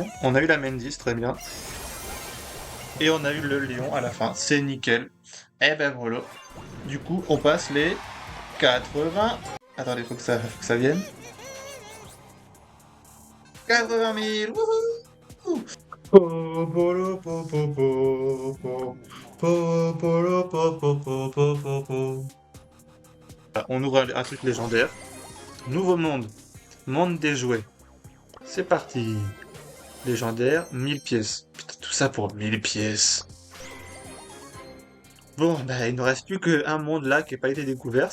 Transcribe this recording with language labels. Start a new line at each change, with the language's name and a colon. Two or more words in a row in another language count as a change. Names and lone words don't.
French: On a eu la Mandy, c'est très bien. Et on a eu le lion à la fin. C'est nickel. Et ben voilà. Du coup, on passe les 80. Attendez, faut que ça vienne. 80 000. Wouhou! Po, polo, po, po, po, po. Po, polo, po, po, po, po, po, po. Ah, on ouvre un truc légendaire. Nouveau monde. Monde des jouets. C'est parti. Légendaire, 1000 pièces. Putain, tout ça pour 1000 pièces. Bon, bah, il ne reste plus qu'un monde là qui n'a pas été découvert.